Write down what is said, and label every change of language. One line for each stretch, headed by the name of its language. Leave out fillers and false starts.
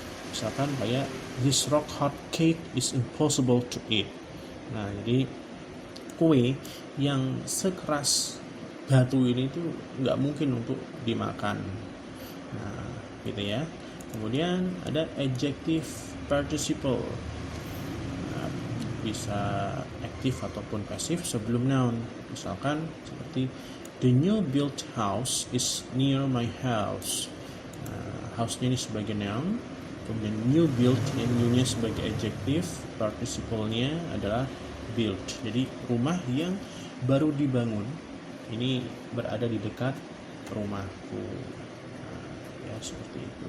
Indonesian: Misalkan kayak
English: this rock hard cake is impossible to eat.
Indonesian: Nah, jadi kue yang sekeras batu ini tuh nggak mungkin untuk dimakan. Nah, gitu ya. Kemudian ada adjective participle. Nah, bisa aktif ataupun pasif sebelum noun. Misalkan seperti
English: the new built house is near my house.
Indonesian: Nah, house-nya ini sebagai noun, kemudian new built, yang new-nya sebagai adjective, participle-nya adalah built. Jadi rumah yang baru dibangun ini berada di dekat rumahku. Ya, seperti itu.